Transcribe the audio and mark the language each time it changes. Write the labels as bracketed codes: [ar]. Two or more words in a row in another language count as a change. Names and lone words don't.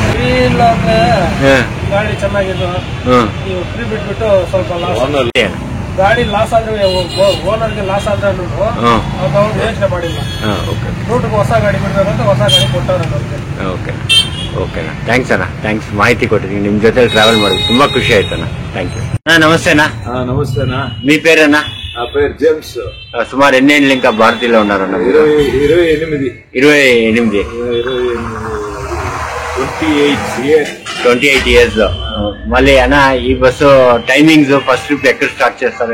[kn] ಇಲ್ಲ ಅಂದ್ರೆ ಗಾಡಿ ಚೆನ್ನಾಗಿದ್ದು ನೀವು ಫ್ರೀ ಬಿಟ್ಬಿಟ್ಟು ಸ್ವಲ್ಪ ಲಾಸ್, ಗಾಡಿ ಲಾಸ್ ಆದ್ರೆ ಓನರ್ಗೆ ಲಾಸ್ ಆದ್ರೆ ಅವ್ರು ಯೋಚನೆ ಮಾಡಿಲ್ಲ. ರೂಟ್ಗೆ ಹೊಸ ಗಾಡಿ ಬಿಡ್ಬೇಕಂತ ಹೊಸ ಗಾಡಿ ಕೊಟ್ಟವ್ರೆ ನಮ್ಗೆ. ಓಕೆ ಓಕೆನಾ, ಥ್ಯಾಂಕ್ಸ್ ಅಣ್ಣ, ಥ್ಯಾಂಕ್ಸ್. ಮಾಹಿತಿ ಕೊಟ್ಟಿದ್ದೀನಿ, ನಿಮ್ ಜೊತೆ ಟ್ರಾವೆಲ್ ಮಾಡೋದು ತುಂಬಾ ಖುಷಿ ಆಯ್ತಣ್ಣ. [en] thank you. [te] నమస్తేనా. నమస్తేనా. మీ పేరేనా? నా పేరు జేమ్స్. సుమారు ఎన్ని ఏళ్ళు ఇంకా భారతీయులో ఉన్నారన్న? 28 ఇయర్స్. మళ్ళీ అన్న ఈ [en] bus timings first trip [te] ఎక్కడ స్టార్ట్ చేస్తారు?